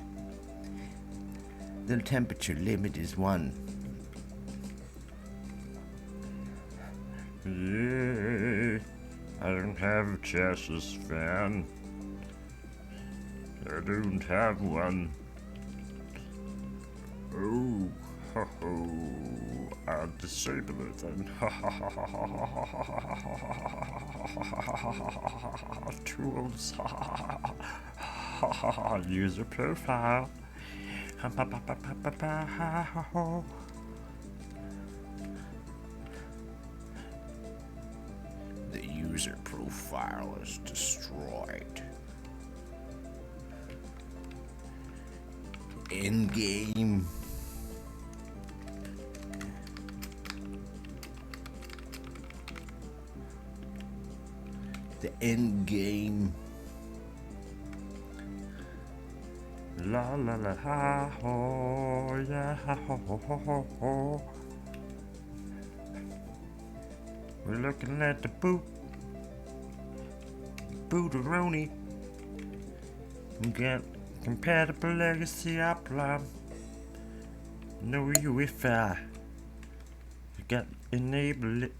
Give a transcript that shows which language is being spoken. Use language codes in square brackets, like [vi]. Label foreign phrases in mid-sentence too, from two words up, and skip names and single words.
[en] The temperature limit is 1. Yeah, I don't have a chassis fan. I don't have one. Oh, ho ho. I'll disable it then. Tools. User profile. The user profile is destroyed. End game. The end game. La la la ha ho yeah ha ho ho ho ho ho. We're looking at the booteroni. We got compatible legacy apply. No UEFI. You got enable it.